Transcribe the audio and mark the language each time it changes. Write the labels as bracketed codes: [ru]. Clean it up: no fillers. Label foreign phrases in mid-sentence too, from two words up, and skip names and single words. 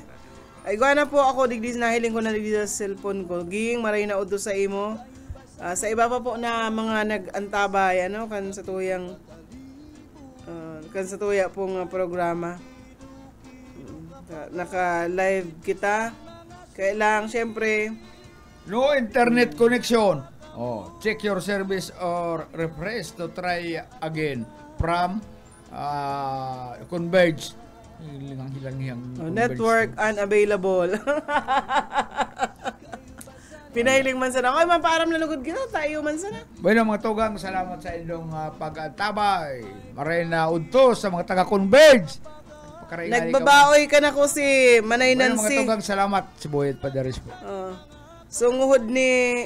[bik] Ay na po ako digdi nahiling ko na digdi sa cellphone ko. Ging maray na udo sa imo. Sa iba pa po na mga nag-antabay kan sa tuya pong programa. Naka-live kita. Kailang syempre [en] no internet connection. Check your service or refresh to try again from Converge. Network unavailable. [bik] Pinahiling man sana. Okay, mapaaram na lugod kita. Tayo man sana. Bueno, mga tugang, salamat sa inyong pag-antabay. Maray na udto sa mga taga-Converge. Nagbabaoy ka na ko si Manay Nancy. Mga tugang, salamat. Si Boyet Padaris po.